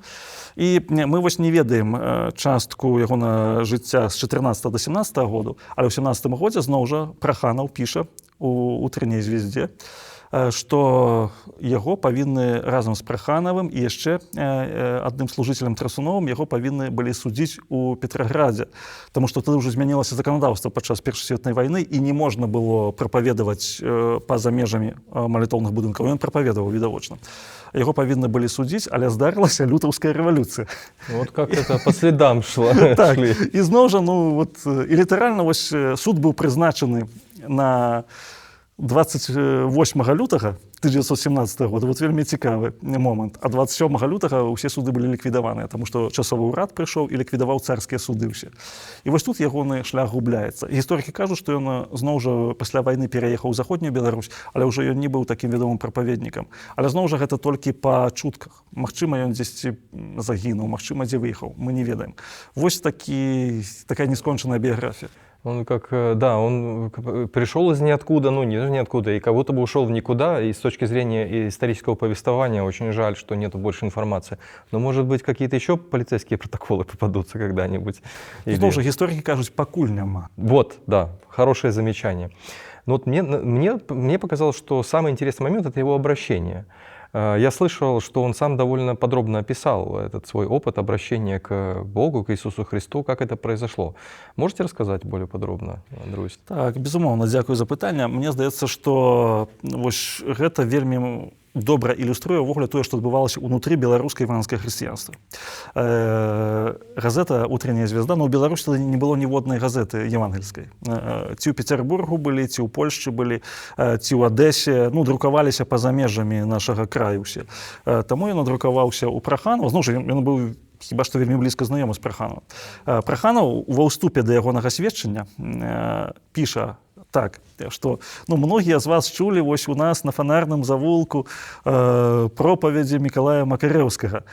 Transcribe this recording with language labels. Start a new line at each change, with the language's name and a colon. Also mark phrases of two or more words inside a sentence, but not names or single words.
Belarusian: І мы вось не ведаем частку ягонага жыцця з 14 до 17 году, але ў 17 годзе зноў жа Праханаў піша у «Утренняй звезде», што яго павінны разам з Праханавым і яшчэ адным служыцелем Трасуновым яго павінны былі судзіць у Петраградзе, таму што тады ўжо змянілася заканадаўства падчас Першай светнай вайны і не можна было прапаведаваць па-за межамі малітоўных будынкаў. Ён прапаведаваў відавочна. Яго павінны былі судзіць, але здарылася лютаўская рэвалюцыя.
Russian: Вот как это по следам шло.
Belarusian: Так, і зноў жа, ну, вот, і літаральна вось суд быў прызначаны на 28 лютага 1917 года, вот вельмі цікавы момант, а 27 лютага ўсе суды былі ліквідаваныя, таму што часовы ўрад прыйшоў і ліквідаваў царскія суды ўсе. І вось тут ягоны шлях губляецца. Гісторыкі кажуць, што ён зноў жа пасля вайны пераехаў у заходнюю Беларусь, але ўжо ён не быў такім вядомым прапаведнікам. Але зноў жа гэта толькі па чутках. Магчыма, ён дзесьці загінуў, магчыма, дзе выехаў, мы не ведаем. Вось такая нескончаная біяграфія.
Russian: Он как, да, он пришел из ниоткуда, ну не ниоткуда, и как будто бы ушел в никуда, и с точки зрения исторического повествования очень жаль, что нету больше информации. Но, может быть, какие-то еще полицейские протоколы попадутся когда-нибудь. Зноў жа, гісторыкі кажуць, пакуль няма. Вот, да, хорошее замечание. Но вот мне показалось, что самый интересный момент — это его обращение. Я слышал, что он сам довольно подробно описал этот свой опыт обращения к Богу, к Иисусу Христу, как это произошло. Можете рассказать более подробно, Андрусь?
Belarusian: Так, безумоўна, дзякую за пытанне. Мне здаецца, што вось гэта вельмі добра ілюструе ўвогуле тое, што адбывалася ўнутры беларускай евангельскае хрысціянства. Газета «Утренняя звезда», но ў Беларусі тады не было ніводнай газеты евангельскай. Ці ў Петербургу былі, ці ў Польшчы былі, ці ў Адэсе, ну, друкаваліся па-за межамі нашага краю ўсе. Таму ён надрукаваўся ў Праханова. Зноў жа, ён быў хіба што вельмі блізка знаёмы з Праханавым. Праханаў ва ўступе да ягонага сведчання піша так, што, ну, многія з вас чулі вось у нас на фанарным завулку пропаведзі Мікалая Макарэўскага.